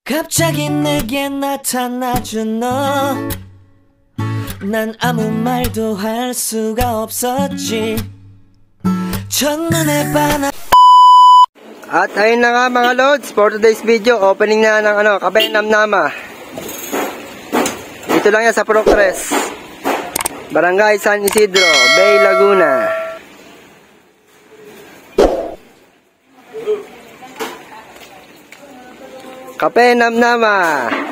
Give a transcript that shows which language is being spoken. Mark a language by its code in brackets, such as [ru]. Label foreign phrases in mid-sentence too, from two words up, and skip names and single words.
[ko] 갑자기 내게 나타나준 너, 난 아무 말도 할 수가 없었지. 첫눈에 반한. [tl] At ayun na nga mga lods, [en] for today's video, [tl] opening na ng Kape Namnama. Dito lang yan sa Progress, Barangay San Isidro, Bay, Laguna. Kape Namnama.